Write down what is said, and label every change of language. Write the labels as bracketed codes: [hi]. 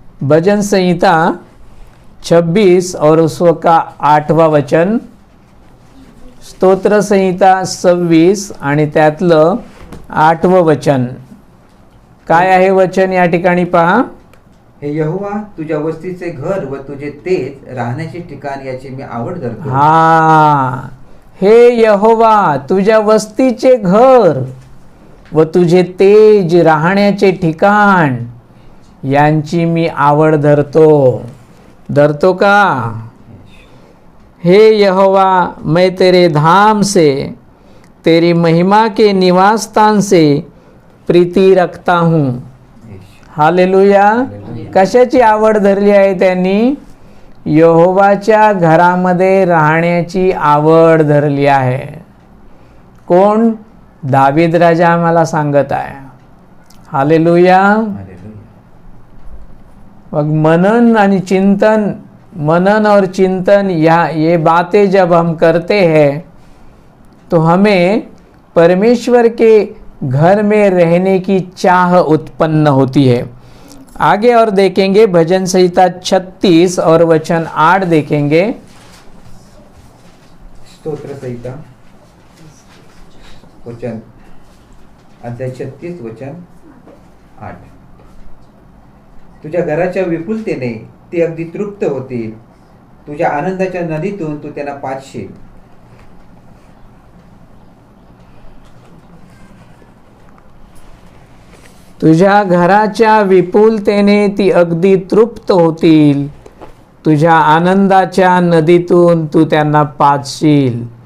[hi] भजन संहिता 26 और उसका 8वां वचन. [mr] स्तोत्र संहिता 26 आणि त्यातलं 8वं वचन. काय आहे वचन या ठिकाणी पहा. हे यहोवा, तुझ्या वस्तीचे घर व तुझे तेज राहण्याचे ठिकाण याची मी आवड धरतो. हा. हे यहोवा, तुझ्या वस्तीचे घर व तुझे तेज राहण्याचे ठिकाण यांची मी आवड धरतो. धरतो का? [hi] हे यहोवा, मैं तेरे धाम से, तेरी महिमा के निवास स्थान से प्रीति रखता हूँ. हालेलुया. [mr] कशाची आवड धरली आहे त्यांनी? यहोवाच्या घरामध्ये राहण्याची आवड धरली आहे. कोण? दावीद राजा आम्हाला सांगत आहे. हालेलुया. मग मनन आणि चिंतन, [hi] मनन और चिंतन ये बातें जब हम करते हैं तो हमें परमेश्वर के घर में रहने की चाह उत्पन्न होती है. आगे और देखेंगे. भजन संहिता 36 और वचन 8 देखेंगे. [mr] स्तोत्र संहिता वचन अध्याय 36 वचन 8. तुझ्या घराच्या विपुलतेने ते अगदी तृप्त होतील, तुझ्या आनंदाच्या नदीतून तू त्यांना पाजशील. तुझ्या घराच्या विपुलतेने ती अगदी तृप्त होतील, तुझ्या आनंदाच्या नदीतून तू त्यांना पाजशील.